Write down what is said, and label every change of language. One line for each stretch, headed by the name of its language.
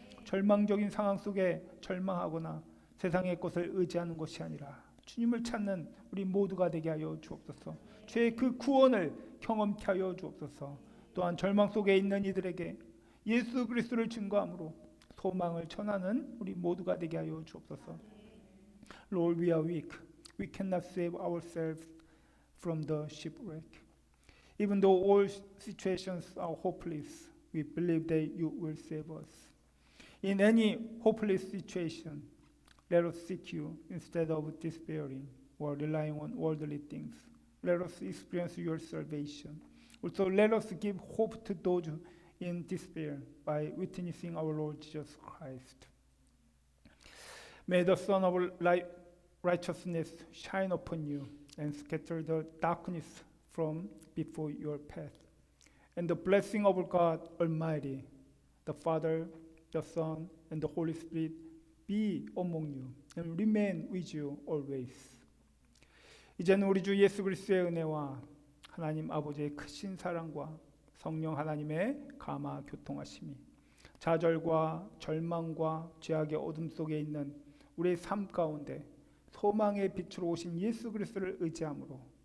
Korean: 절망적인 상황 속에 절망하거나 세상의 것을 의지하는 것이 아니라 주님을 찾는 우리 모두가 되게 하여 주옵소서. 죄의 그 구원을 경험케 하여 주옵소서. 또한 절망 속에 있는 이들에게 예수 그리스도를 증거함으로 소망을 전하는 우리 모두가 되게 하여 주옵소서.
English: Lord, we are weak. We cannot save ourselves from the shipwreck. Even though all situations are hopeless, we believe that you will save us. In any hopeless situation, let us seek you instead of despairing or relying on worldly things. Let us experience your salvation. Also, let us give hope to those in despair by witnessing our Lord Jesus Christ. May the sun of righteousness shine upon you and scatter the darkness from before your path. And the blessing of God Almighty, the Father, the Son, and the Holy Spirit be among you and remain with you always.
Korean: 이제는 우리 주 예수 그리스도의 은혜와 하나님 아버지의 크신 사랑과 성령 하나님의 감화 교통하심이 좌절과 절망과 죄악의 어둠 속에 있는 우리의 삶 가운데 소망의 빛으로 오신 예수 그리스도를 의지함으로